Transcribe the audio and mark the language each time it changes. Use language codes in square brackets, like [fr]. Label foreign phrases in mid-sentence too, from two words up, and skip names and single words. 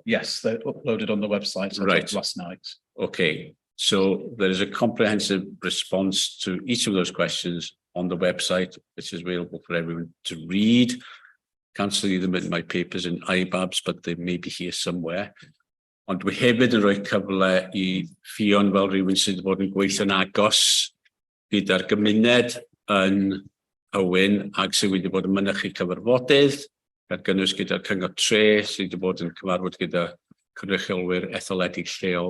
[en] Yes, they're uploaded on the website Right. last night. Okay, so there is a comprehensive response to each of those questions on the website, which is available for everyone to read. Can't see them in my papers in IBABs, but they may be here somewhere. [cy] Ond dwi hefyd yn rhoi cyfle I Fion fel rhywun sydd wedi bod yn gweithio'n agos gyda'r gymuned yn Hywyn ac sydd wedi bod yn mynychu cyfarfodydd, gan gynnwys gyda'r cyngor tre sydd wedi bod yn cyfarfod gyda cynrychiolwyr etholedig lleol.